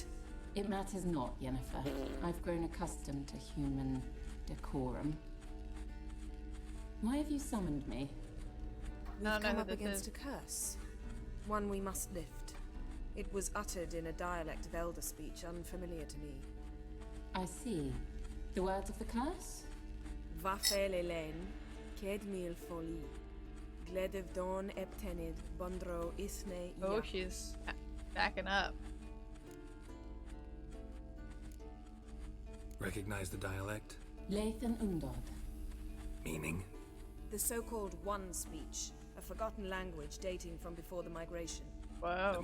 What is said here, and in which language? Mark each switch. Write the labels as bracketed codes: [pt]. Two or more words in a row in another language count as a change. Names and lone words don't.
[en] It matters not, Yennefer. I've grown accustomed to human decorum. Why have you summoned me? No, We've no, come who up this against is. a curse. One we must lift. It was uttered in a dialect of Elder speech unfamiliar to me. I see. The words of the curse? Vafel Elen, Kedmil Foli, Gledev Don Eptenid, Bondro Isne Oh, Ia. she's backing up. Recognize the dialect? Lathan Undod. Meaning? The so-called One speech, a forgotten language dating from before the migration. The Whoa.